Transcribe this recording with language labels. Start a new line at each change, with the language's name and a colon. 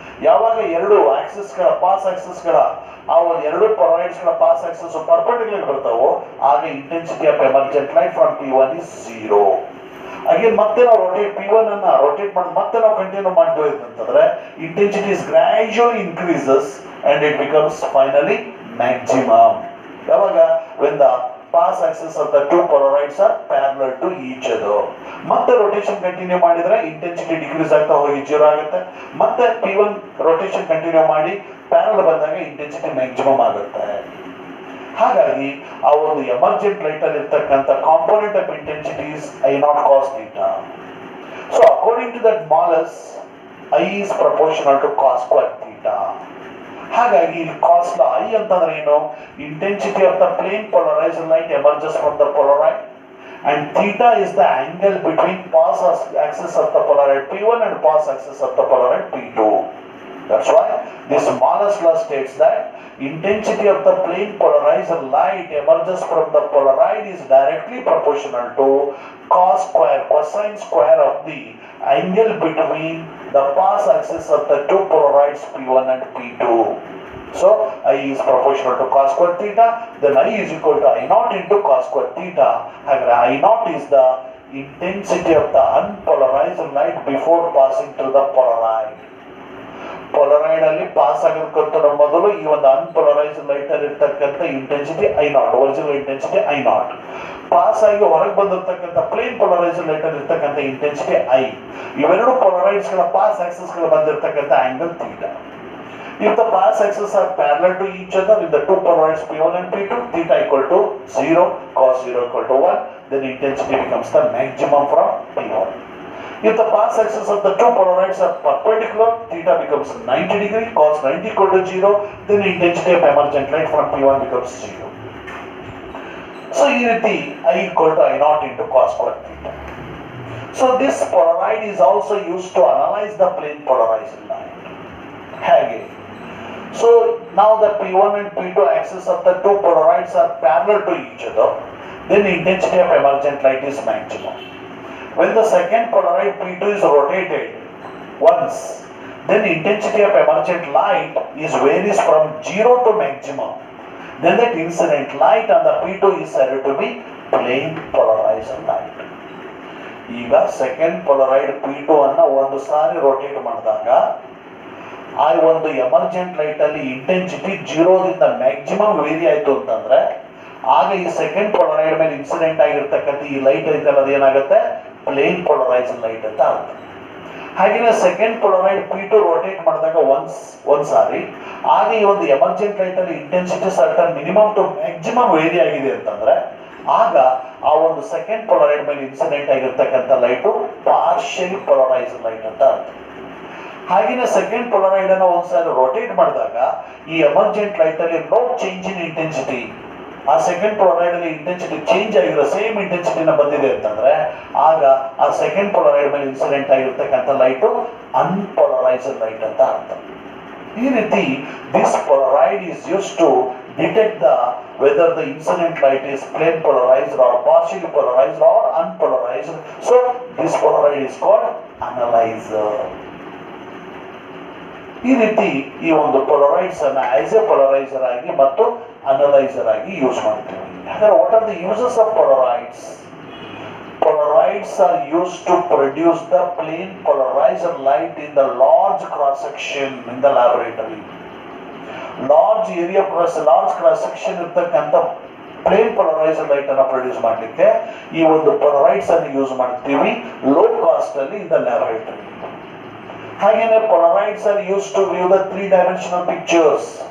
Kannada: ಯಾವಾಗ ಎರಡು ಆಕ್ಸಿಸ್ ಗಳ ಪಾಸ್ ಆಕ್ಸಿಸ್ ಗಳ ಆ ಒಂದು ಎರಡು ಪೊಲರೈಡ್ಸ್ ಗಳ ಪಾಸ್ ಆಕ್ಸಿಸ್ ಪರ್ಪೆಂಡಿಕ್ಯುಲರ್ ಬರ್ತಾವೋ ಆಗ
English: Intensity of emergent light from P1 is 0.
Kannada: Again ಮತ್ತೆ ನಾವು P1 ಅನ್ನ ರೋಟೇಟ್ ಮಾಡಿ ಮತ್ತೆ ನಾವು ಕಂಟಿನ್ಯೂ ಮಾಡ್ತೀವಿ ಅಂತಂದ್ರೆ
English: Intensity is gradually increases and it becomes finally maximum.
Kannada: ಯಾವಾಗ
English: when the pass axis of the two polarides are parallel to each other.
Kannada: ಮತ್ತೆ ರೋಟೇಷನ್ ಕಂಟಿನ್ಯೂ ಮಾಡಿದ್ರೆ ಇಂಟೆನ್ಸಿಟಿ ಡಿಕ್ರೀಸ್ ಆಗ್ತಾ ಹೋಗಿ 0 ಆಗುತ್ತೆ. ಮತ್ತೆ P1 ರೋಟೇಷನ್ ಕಂಟಿನ್ಯೂ ಮಾಡಿ ಪ್ಯಾರಲ್ ಬಂದಾಗ ಇಂಟೆನ್ಸಿಟಿ ಮ್ಯಾಕ್ಸಿಮಮ್ ಆಗುತ್ತೆ. ಹಾಗಾಗಿ ಆ ಒಂದು ಎಮರ್ಜೆಂಟ್ ಲೈಟ್ ಅಲ್ಲಿ ಇರ್ತಕ್ಕಂಥ
English: Component of intensity is I0 cos theta. So according to that modulus I is proportional to cos square theta.
Kannada: ಹಾಗಾಗಿ ಇಲ್ಲಿ cos ಲ I ಅಂತಂದ್ರೆ ಏನು?
English: Intensity of the plane polarized light emerges from the polaroid and theta is the angle between pass axis of the polaroid P1 and pass axis of the polaroid P2. That's why this modulus law states that intensity of the plane polarized light emerges from the polaroid is directly proportional to cosine square of the angle between the pass axis of the two polarides P1 and P2. So I is proportional to cos square theta, then I is equal to I0 into cos square theta. I0 is the intensity of the unpolarized light before passing through the polaroid. Polaroid ಅಲ್ಲಿ pass ಆಗೋದಕ್ಕಿಂತ ಮೊದಲು ಈ ಒಂದು unpolarized light ಅಲ್ಲಿ ಇರ್ತಕ್ಕಂಥ intensity I0, original intensity I0. Pass ಆಗಿ ಹೊರಗೆ ಬಂದಿರತಕ್ಕಂಥ ಪ್ಲೇನ್ ಪೊಲರೈಸ್ಡ್ ಲೈಟ್ ಅಲ್ಲಿ ಇರ್ತಕ್ಕಂಥ ಇಂಟೆನ್ಸಿಟಿ I. ಇವೆರಡು ಪೊಲರೈಡ್ಸ್ ಗಳ ಪಾಸ್ ಆಕ್ಸಿಸ್ ಗಳು ಬಂದಿರತಕ್ಕಂಥ angle theta. If the pass axes are parallel to each other in the two polarides P1 and P2, theta equal to 0, cos 0 equal to 1, then intensity becomes the maximum from P1. If the pass axes of the two polarides are perpendicular, theta becomes 90 degree, cos 90 equal to 0, then intensity of emergent light from P1 becomes 0. So here the I equal to I0 into cos square theta. So this polaroid is also used to analyze the plane polarized light. Again. So now the P1 and P2 axis of the two polarides are parallel to each other, then intensity of emergent light is maximum. When the second polaroid P2 is rotated once, then intensity of emergent light is varies from 0 to maximum. Then that incident light on the P2 is said to be plane polarized light.
Kannada: ಈಗ second ಪೊಲರೈಡ್ P2 ಅನ್ನ ಒಂದು ಸಾರಿ rotate ಮಾಡಿದಾಗ ಆ ಒಂದು emergent light ಅಲ್ಲಿ intensity 0 ದಿಂದ maximum very ಆಯ್ತು ಅಂತಂದ್ರೆ ಆಗ ಈ ಸೆಕೆಂಡ್ ಪೊಲರೈಡ್ ಮೇಲೆ ಇನ್ಸಿಡೆಂಟ್ ಆಗಿರ್ತಕ್ಕಂಥ ಈ ಲೈಟ್ ಐತಲ್ಲ ಅದೇನಾಗುತ್ತೆ ಪ್ಲೇನ್ ಪೊಲರೈಸ್ಡ್ ಲೈಟ್ ಅಂತ ಆಗುತ್ತೆ. ಹಾಗೆಯೇ ಸೆಕೆಂಡ್ ಪೊಲರೈಡ್ P2 ರೋಟೇಟ್ ಮಾಡಿದಾಗ ಒಂದ್ ಸಾರಿ ಆಗ ಈ ಒಂದು ಎಮರ್ಜೆಂಟ್ ಲೈಟ್ ಅಲ್ಲಿ intensity certain minimum to maximum very ಆಗಿದೆ ಅಂತಂದ್ರೆ ಆಗ ಆ ಒಂದು ಸೆಕೆಂಡ್ ಪೊಲರೈಡ್ ಮೇಲೆ ಇನ್ಸಿಡೆಂಟ್ ಆಗಿರ್ತಕ್ಕಂಥ ಲೈಟು ಪಾರ್ಷಿಯಲಿ ಪೊಲರೈಸ್ಡ್ ಲೈಟ್ ಅಂತ ಅರ್ಥ. ಹಾಗೆಯೇ ಸೆಕೆಂಡ್ ಪೊಲರೈಡ್ ಅನ್ನು ಒಂದ್ಸಾರಿ ರೋಟೇಟ್ ಮಾಡಿದಾಗ ಈ ಎಮರ್ಜೆಂಟ್ ಲೈಟ್ ಅಲ್ಲಿ
English: no change in intensity,
Kannada: ಆ ಸೆಕೆಂಡ್ ಪೊಲರೈಡ್ ಅಲ್ಲಿ ಇಂಟೆನ್ಸಿಟಿ ಚೇಂಜ್ ಆಗಿರೋ ಸೇಮ್ ಇಂಟೆನ್ಸಿಟಿನ ಬಂದಿದೆ ಅಂತಂದ್ರೆ ಆಗ ಆ ಸೆಕೆಂಡ್ ಪೊಲರೈಡ್ ಮೇಲೆ ಇನ್ಸಿಡೆಂಟ್ ಆಗಿರ್ತಕ್ಕಂಥ ಲೈಟು ಅನ್ಪೊಲರೈಸ್ಡ್ ಪೊಲರೈಸರ್ ಲೈಟ್ ಅಂತ ಅರ್ಥ. ಈ ರೀತಿ
English: This polaroid is use to detect whether the incident light is plane polarized or partially polarized or unpolarized. So this polaroid is called analyzer.
Kannada: ಈ ರೀತಿ ಈ ಒಂದು ಪೊಲರಾಯ್ಡ್ಸ್ ಅನ್ನ
English: as a
Kannada: ಪೊಲರೈಸರ್ ಆಗಿ ಮತ್ತು ಅನಲೈಸರ್ ಆಗಿ ಯೂಸ್ ಮಾಡ್ತೀವಿ.
English: ಹಾಗಾದ್ರೆ what are the uses of polaroids? Polarides are used to produce the plane polarizer light in the large cross section in the laboratory. Large area large cross section
Kannada: ಇರ್ತಕ್ಕಂಥ plane polariser light ಅನ್ನು produce ಮಾಡಲಿಕ್ಕೆ ಈ ಒಂದು ಪೊಲರೈಡ್ಸ್ ಅನ್ನು use ಮಾಡ್ತೀವಿ
English: low cost
Kannada: ಅಲ್ಲಿ
English: In the laboratory.
Kannada: ಹಾಗೇನೆ
English: Polaroids are use to view the 3-dimensional pictures.